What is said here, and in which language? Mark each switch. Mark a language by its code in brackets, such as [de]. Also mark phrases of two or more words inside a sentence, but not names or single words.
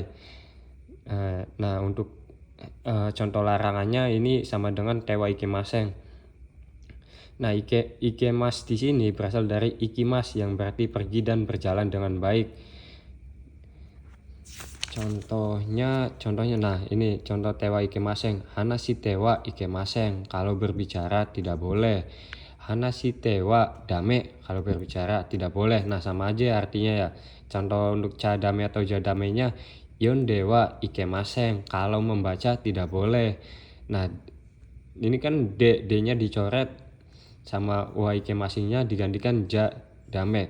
[id] Nah, untuk contoh larangannya ini sama dengan [ja] tewa ikimasen. [id] Nah, ikemas di sini berasal dari ikimas, yang berarti pergi dan berjalan dengan baik. Contohnya, nah ini contoh [ja] tewa ikemasen. Hanashi tewa ikemasen, [id] kalau berbicara tidak boleh. [ja] Hanashi tewa dame, [id] kalau berbicara tidak boleh. Nah, sama aja artinya ya. Contoh untuk cadame atau jadamenya, [ja] Yonde wa ikemasen, [id] kalau membaca tidak boleh. Nah, ini kan D-nya dicoret sama wa ikemasennya digantikan [ja] ja dame.